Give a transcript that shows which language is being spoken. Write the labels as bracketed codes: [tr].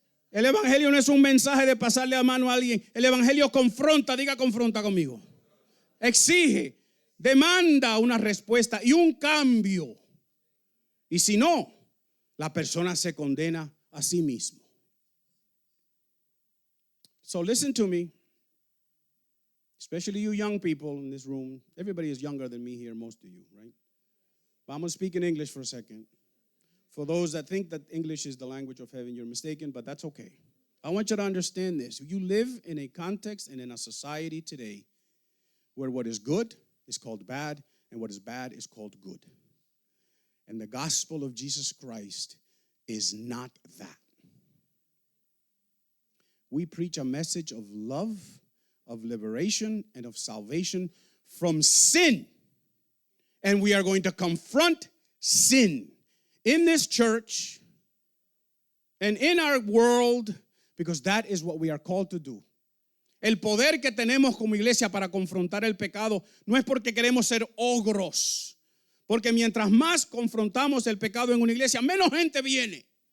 [es] El evangelio no es un mensaje de pasarle la mano a alguien. El evangelio confronta, diga confronta conmigo. Exige, demanda una respuesta y un cambio. Y si no, la persona se condena a sí mismo. [en] So listen to me, especially you young people in this room. Everybody is younger than me here, most of you, right? But I'm going to speak in English for a second. For those that think that English is the language of heaven, you're mistaken, but that's okay. I want you to understand this. You live in a context and in a society today where what is good is called bad and what is bad is called good. And the gospel of Jesus Christ is not that. We preach a message of love, of liberation, and of salvation from sin. And we are going to confront sin in this church and in our world, because that is what we are called to do. [es] El poder que tenemos como iglesia para confrontar el pecado no es porque queremos ser ogros, porque mientras más confrontamos el pecado en una iglesia, menos gente viene.